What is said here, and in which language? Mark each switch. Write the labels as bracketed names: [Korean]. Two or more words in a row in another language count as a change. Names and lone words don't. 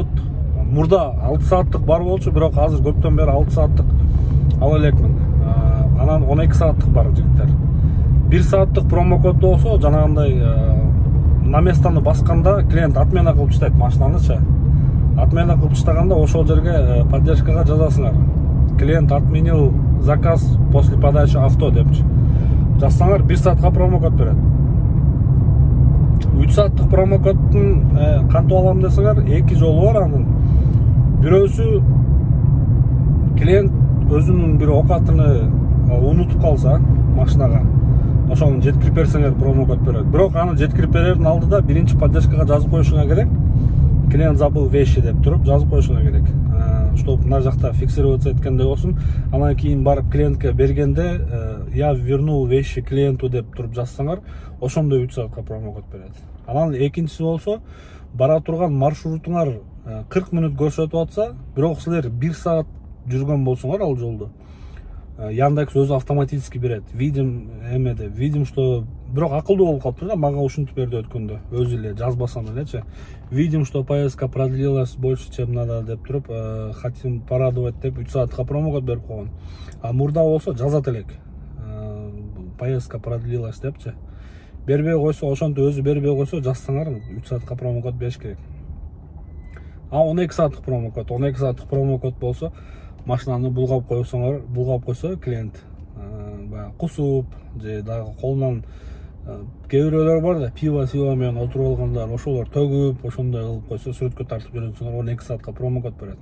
[Kyrgyz] Мурда 6 сааттык бар болчу, бирок азыр көптөн бери 6 сааттык ала элекмин. Анан 12 сааттык бар жигиттер. 1 сааттык промокод болсо, жанагындай [Russian] на местаны [Kyrgyz] басканда клиент отмена кылып таштайт машинанычы. Отмена кылып таштаганда ошол жерге поддержкага жазасыңар. [Russian] Клиент отменил заказ после подачи авто депчи. [Kyrgyz] Жазсаңар 1 саатка промокод берет. 3 сааттык промокоддун кантип алам десеңер, 2 жолу бар анын. Бирөөсү клиент өзүнүн бир окатыны унутуп калса машинага, ошону жеткирип берсеңер промокод берет. Бирок аны жеткирип берердин алдыда биринчи поддержкага жазып коюшуңа керек. [Russian] Клиент забыл вещи [Kyrgyz] деп туруп жазып коюшуңа керек. Чтоб мына жакта фиксироваться эткендей болсун. Анан кийин барып клиентке бергенде [Russian] я вернул вещи клиенту [Kyrgyz] деп туруп жазсаңар, ошондо 3 саатка промокод берет. Анан экинчиси болсо, бара турган маршрутуңар 40 минут көрсөтүп атса, бирок силер 1 саат жүргөн болсоңор ал жолду, Яндекс өзү автоматически берет. [Russian] Видим, что [Kyrgyz] бирок акылдуу болуп калыптыр да, мага ушинтип берди өткөндө. Өзү эле жазбасам элечи. [Russian] Видим, что поездка продлилась больше, чем надо [Kyrgyz] деп туруп, [Russian] хотим порадовать [Kyrgyz] деп 3 саатка промокод берип койгон. А мурда болсо жазат элек. [Russian] Поездка продлилась [Kyrgyz] депчи. Бербей койсо, ошентип өзү бербей койсо, жазсаңар 3 саатка промокод бериш керек. А 12 сааттык промокод, 12 сааттык промокод болсо, машинаны булгап койсо клиент кусуп же дагы колунан кээ бирөөлөр бар да, пиво менен отуруп алгандар, ошолор төгүп, ошондой кылып койсо, сүрөткө тартып жөнөтсөңөр 12 саатка промокод берет.